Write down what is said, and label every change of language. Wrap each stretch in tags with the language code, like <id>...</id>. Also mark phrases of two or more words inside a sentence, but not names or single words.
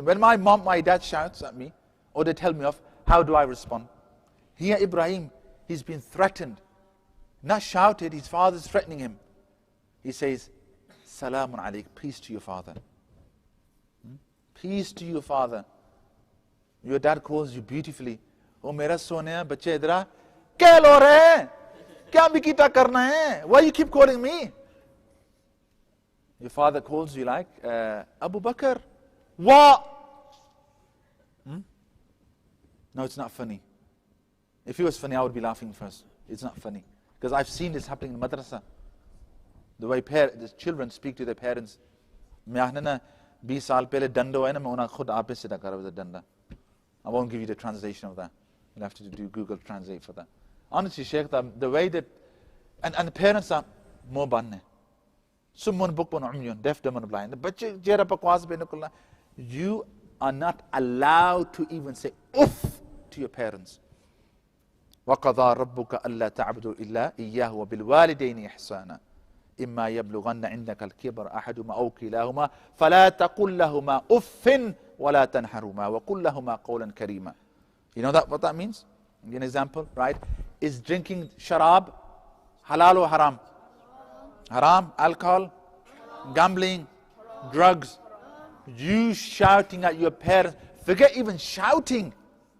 <en>When my mom, my dad shouts at me, or they tell me off, how do I respond? Here Ibrahim, he's been threatened. Not shouted, his father's threatening him. He says,</en> <ar>سَلَامٌ عَلَيْكَ,</ar> <en>peace to your father. Peace to your father. Your dad calls you beautifully.</en> <pa>ਓ ਮੇਰਾ ਸੋਹਣਿਆ, ਬੱਚੇ ਇੱਧਰ.</pa> <ur>کیا لو رہے ہے؟ کیا بکیتا کرنا ہے?</ur> <en>Why you keep calling me? Your father calls you like, Abu Bakr. What? No, it's not funny. If it was funny, I would be laughing first. It's not funny. Because I've seen this happening in madrasa. The way the children speak to their parents. I won't give you the translation of that. You'll have to do Google Translate for that. Honestly, Shaykh, the way that, and the parents are more banne.</en> <ar>صُمٌّ بُكْمٌ عُمْيٌ,</ar> <en>deaf, dumb and blind. You are not allowed to even say uff to your parents.</en> <ar>وَقَضَى رَبُّكَ أَلَّا تَعْبُدُوا إِلَّا إِيَّاهُ وَبِالْوَالِدَيْنِ إِحْسَانًا إِمَّا يَبْلُغَنَّ عِنْدَكَ الْكِبَرَ أَحَدُهُمَا أَوْ كِلَاهُمَا فَلَا تَقُلْ لَهُمَا أُفٍّ وَلَا تَنْهَرْهُمَا وَقُلْ لَهُمَا قَوْلًا كَرِيمًا.</ar> <en>You know what that means? Give an example, right? Is drinking sharab halal or haram? Haram. Alcohol, gambling, drugs. You shouting at your parents. Forget even shouting.</en>